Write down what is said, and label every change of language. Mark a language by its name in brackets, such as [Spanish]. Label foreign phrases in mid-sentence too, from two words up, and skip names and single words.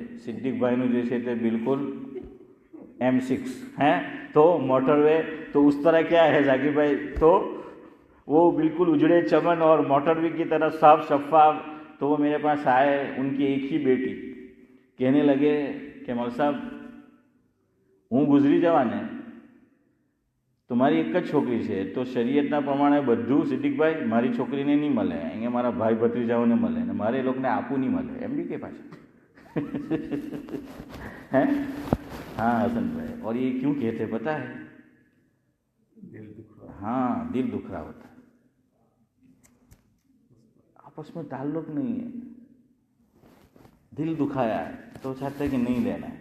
[Urdu] صدیق بھائی نے جیسے تھے بالکل M6 ہیں, تو موٹر وے تو اس طرح کیا ہے ذاکر بھائی, تو وہ بالکل اجڑے چمن اور موٹر وے کی طرح صاف شفاف. تو وہ میرے پاس آئے, ان کی ایک ہی بیٹی, کہنے لگے کہ مول صاحب [Gujarati] હું ગુજરી જવાને, તમારી એક જ છોકરી છે, તો શરીયતના પ્રમાણે બધું સિદ્દીકભાઈ મારી છોકરીને નહીં મળે, અહીંયા મારા ભાઈ ભત્રીજાઓને મળે ને મારે એ લોકોને આપવું નહીં મળે, એમ બી કે પાછા. [Urdu] ہیں ہاں حسن بھائی, اور یہ کیوں کہتے پتہ ہے؟ ہاں, دل دکھ رہا ہوتا ہے, آپس میں تعلق نہیں ہے, دل دکھایا ہے تو چاہتے ہیں کہ نہیں لینا ہے.